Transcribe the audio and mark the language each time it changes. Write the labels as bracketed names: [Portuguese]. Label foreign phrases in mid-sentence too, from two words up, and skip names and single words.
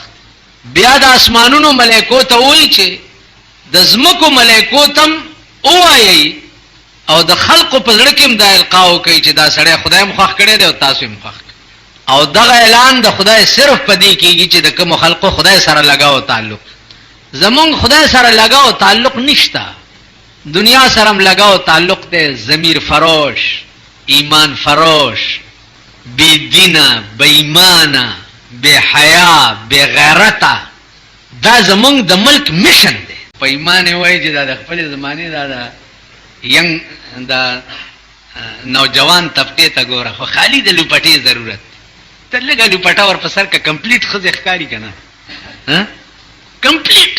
[Pashto] بیا د اسمانونو ملائکو ته وایي چې د ځمکو ملائکو تم وایي او د خلقو په زړه کې هم دا القاء کوي چې دا سړی خدای هم خوښ کړی دی او تاسو هم خوښ. او دغه اعلان د خدای صرف پدې کېږي چې د کوم خلقو خدای سره لگاو تعلق. زمونږ خدای سره لگاو تعلق نشتا، دنیا سره هم لگاو تعلق دی. ضمیر فروش، ایمان فروش، بی دینه، بی ایمانه، بی حیا، بی غیرته، دا زمونږ د ملک میشن دی. په ایمان وایي چې دا د خپل زمانه دا ینګ دا نوجوان طبقه ته ګوره، خو خالی د لوپټې ضرورت ته لګا لوپټا ور په سر کا کمپلیټ خزه ښکاری کنه ها کمپلیټ.